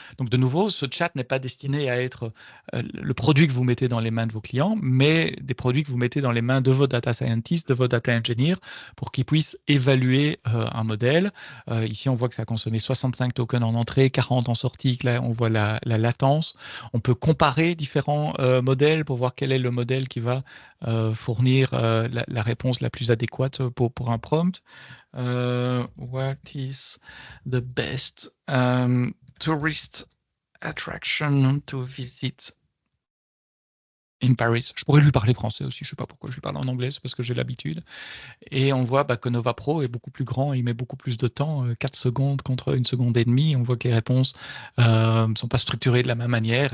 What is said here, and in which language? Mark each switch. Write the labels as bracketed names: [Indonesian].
[French] Donc, de nouveau, ce chat n'est pas destiné à être le produit que vous mettez dans les mains de vos clients, mais des produits que vous mettez dans les mains de vos data scientists, de vos data engineers, pour qu'ils puissent évaluer un modèle. Ici, on voit que ça a consommé 65 tokens en entrée, 40 en sortie. Là, on voit la latence. On peut comparer différents modèles pour voir quel est le modèle qui va fournir la réponse la plus adéquate pour un prompt. [English] What is the best tourist attraction to visit in Paris. [French] Je pourrais lui parler français aussi, je ne sais pas pourquoi je lui parle en anglais, c'est parce que j'ai l'habitude. Et on voit que Nova Pro est beaucoup plus grand, il met beaucoup plus de temps, 4 secondes contre 1 seconde et demie. On voit que les réponses ne sont pas structurées de la même manière.